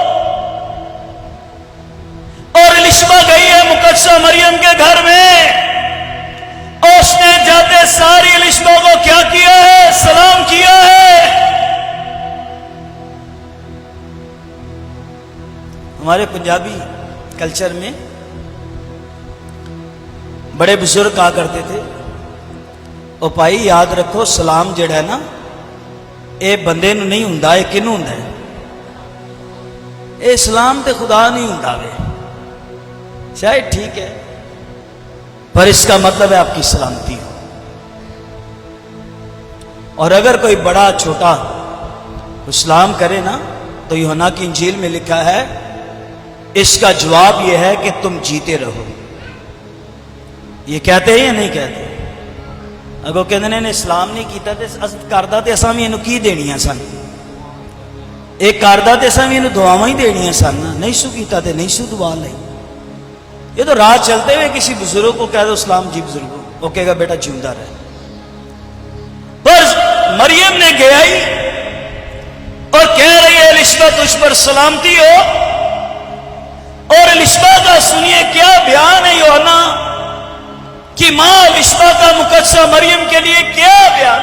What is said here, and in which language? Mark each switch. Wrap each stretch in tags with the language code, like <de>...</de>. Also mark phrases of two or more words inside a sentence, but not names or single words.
<ur>اور الشبا گئی ہے مقدسہ مریم کے گھر میں، اس نے جاتے ساری الشبا کو کیا کیا ہے، سلام کیا ہے. ہمارے پنجابی کلچر میں بڑے بزرگ کہا کرتے تھے،</ur> <pa>او بھائی یاد رکھو سلام جڑا ہے نا اے بندے نو نہیں ہوندا، اے کینوں ہوندا ہے؟ اے سلام تے خدا نہیں ہوندا وے.</pa> <ur>شاید ٹھیک ہے پر اس کا مطلب ہے آپ کی سلامتی ہو. اور اگر کوئی بڑا چھوٹا سلام کرے نا تو یوحنا کی انجیل میں لکھا ہے اس کا جواب یہ ہے کہ تم جیتے رہو. یہ کہتے ہیں یا نہیں کہتے؟</ur> <pa>اگو کہتے ہیں نے سلام نہیں کیتا تے کردا تے اساں وی اینو کی دینیاں سن، ایک کردا تے اساں وی اینو دعاواں ہی دینیاں سن، نہیں سو کیتا تے نہیں سو دعا لئی.</pa> <ur>یہ تو راہ چلتے ہوئے کسی بزرگ کو کہہ دو سلام جی بزرگوں، وہ کہے گا</ur> <pa>بیٹا جیوندا رہے.</pa> <ur>پر مریم نے گیا ہی اور کہہ رہی ہے الشبا تجھ پر سلامتی ہو. اور الشبا کا سنیے کیا بیان ہے یوحنا کہ ماں اشفاقہ مقدسہ مریم کے لیے کیا بیان؟</ur>